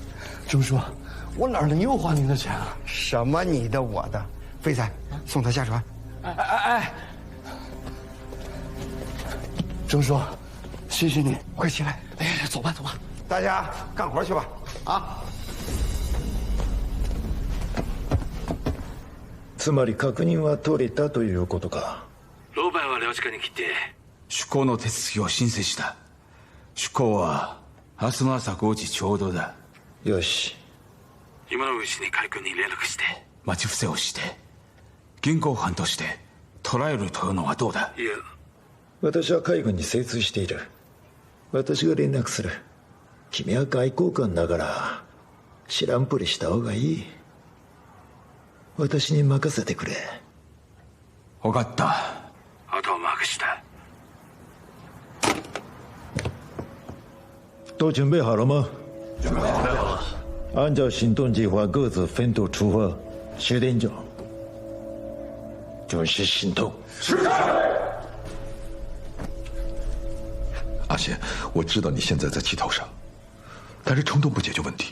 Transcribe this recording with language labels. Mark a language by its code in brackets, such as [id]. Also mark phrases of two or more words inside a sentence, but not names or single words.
[zh] 钟叔，我哪能又花您的钱啊？什么你的我的？飞仔，送他下船。哎！钟叔，谢谢你，快起来！哎，走吧，走吧，大家干活去吧！啊！ [ja] つまり確認は取れたということか。老板は領事館に来て出港の手続きを申請した。出港は明日の朝5時ちょうどだ。よし。今のうちに海軍に連絡して待ち伏せをして銀行犯として捕らえるというのはどうだ？いや、私は海軍に精通している。私が連絡する。君は外交官だから知らんぷりした方がいい。私に任せてくれ。分かった。あとは任した。 [zh] 都准备好了吗？准备好了。按照行动计划，各自分头出发。10点整，准时行动。是。阿贤，我知道你现在在气头上，但是冲动不解决问题。